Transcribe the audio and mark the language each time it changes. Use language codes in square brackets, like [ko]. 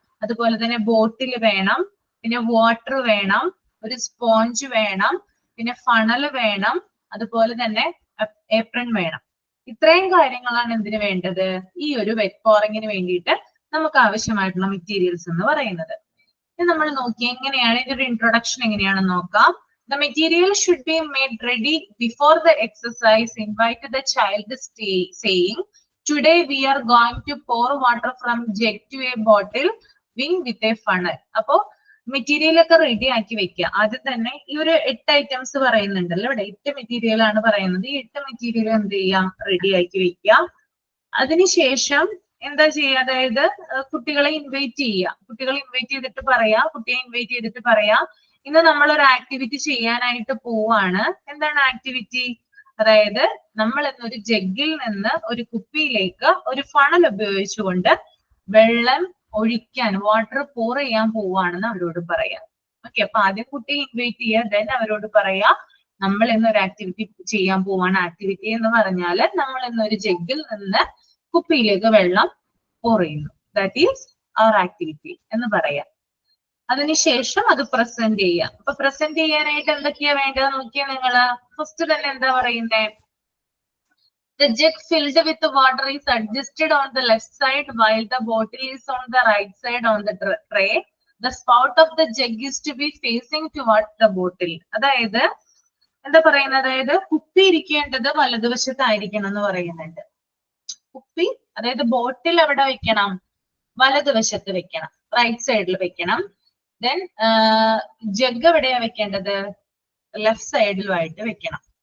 [ml] അതുപോലെ തന്നെ ബോട്ടിൽ വേണം, പിന്നെ വാട്ടർ വേണം, ഒരു സ്പോഞ്ച് വേണം, പിന്നെ ഫണൽ വേണം, അതുപോലെ തന്നെ ഏപ്രൺ വേണം. ഇത്രയും കാര്യങ്ങളാണ് എന്തിനു വേണ്ടത്? ഈ ഒരു വെറ്റ് പോറിങ്ങിന് വേണ്ടിയിട്ട് നമുക്ക് ആവശ്യമായിട്ടുള്ള മെറ്റീരിയൽസ് എന്ന് പറയുന്നത്. ഇത് നമ്മൾ നോക്കി എങ്ങനെയാണ് ഇതിന്റെ ഒരു ഇൻട്രൊഡക്ഷൻ എങ്ങനെയാണെന്ന് നോക്കാം. [en] The material should be made ready before the exercise. Invite the child saying, today we are going to pour water from jug to a bottle wing with a funnel. [ml] അപ്പോ മെറ്റീരിയൽ ഒക്കെ ready ആക്കി വെക്കുക. ആദ്യം തന്നെ ഈ ഒരു 8 items പറയുന്നുണ്ടല്ലോ ഇവിടെ, 8 മെറ്റീരിയൽ ആണ് പറയുന്നത്. ഈ 8 മെറ്റീരിയൽ എന്ത് ചെയ്യാം? റെഡി ആക്കി വെക്കുക. അതിനുശേഷം എന്താ ചെയ്യുക? അതായത് കുട്ടികളെ ഇൻവൈറ്റ് ചെയ്യുക. കുട്ടികളെ ഇൻവൈറ്റ് ചെയ്തിട്ട് പറയാ, കുട്ടിയെ ഇൻവൈറ്റ് ചെയ്തിട്ട് പറയാ, ഇന്ന് നമ്മൾ ഒരു ആക്ടിവിറ്റി ചെയ്യാനായിട്ട് പോവാണ്. എന്താണ് ആക്ടിവിറ്റി? അതായത് നമ്മൾ ഇന്നൊരു ജഗ്ഗിൽ നിന്ന് ഒരു കുപ്പിയിലേക്ക് ഒരു ഫണൽ ഉപയോഗിച്ചുകൊണ്ട് വെള്ളം ഒഴിക്കാൻ, വാട്ടർ പോർ ചെയ്യാൻ പോവാണെന്ന് അവരോട് പറയാം. ഓക്കെ, അപ്പൊ ആദ്യം കുട്ടിയെ ഇൻവൈറ്റ് ചെയ്യുക, ദെൻ അവരോട് പറയാ നമ്മൾ ഇന്നൊരു ആക്ടിവിറ്റി ചെയ്യാൻ പോവാണ്. ആക്ടിവിറ്റി എന്ന് പറഞ്ഞാല് നമ്മൾ ഇന്നൊരു ജഗ്ഗിൽ നിന്ന് കുപ്പിയിലേക്ക് വെള്ളം പോർ ചെയ്യുന്നു. [en] that is our activity [ml] എന്ന് പറയാം. അതിനുശേഷം അത് പ്രസന്റ് ചെയ്യാം. അപ്പൊ പ്രസന്റ് ചെയ്യാനായിട്ട് എന്തൊക്കെയാ വേണ്ടത് നോക്കിയാ നിങ്ങള്. ഫസ്റ്റ് തന്നെ എന്താ പറയുന്നേ? [en] The jug filled with water is adjusted on the left side while the bottle is on the right side on the tray. The spout of the jug is to be facing towards the bottle. [ml] അതായത് എന്താ പറയുന്നത്? അതായത് കുപ്പി ഇരിക്കേണ്ടത് വലതുവശത്തായിരിക്കണം എന്ന് പറയുന്നുണ്ട്. കുപ്പി, അതായത് ബോട്ടിൽ എവിടെ വെക്കണം? വലതുവശത്ത് വെക്കണം, റൈറ്റ് സൈഡിൽ വെക്കണം. ദെൻ ജഗ് എവിടെയാ വെക്കേണ്ടത്? ലെഫ്റ്റ് സൈഡിലുമായിട്ട് വെക്കണം.